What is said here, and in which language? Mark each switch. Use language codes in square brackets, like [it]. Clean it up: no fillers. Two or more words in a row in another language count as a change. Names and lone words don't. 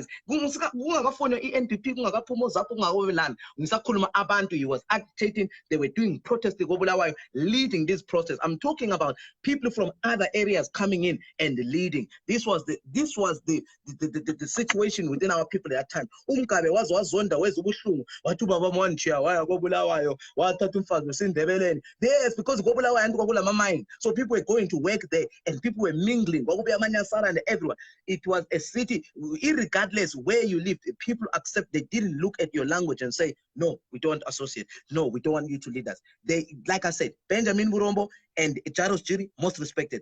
[en] He was agitating, they were doing protests in Bulawayo, leading this protest. I'm talking about people from other areas coming in and leading. This was the situation within our people at that time. [nd] Umkabe wazonda wezubuhlungu wathi baba mwantshiya waya koBulawayo wathatha umfazi weSindebeleni. [en] Yes, because koBulawayo and kwakulama mine. So people were going to work there and people were mingling. [nd] Kwakubuya amanyasara [en] and everyone. It was a city, irregardless where you lived, people accept. They didn't look at your language and say, no, we don't associate. No, we don't want you to lead us. They, like I said, Benjamin Burombo and Jairus Jiri, most respected.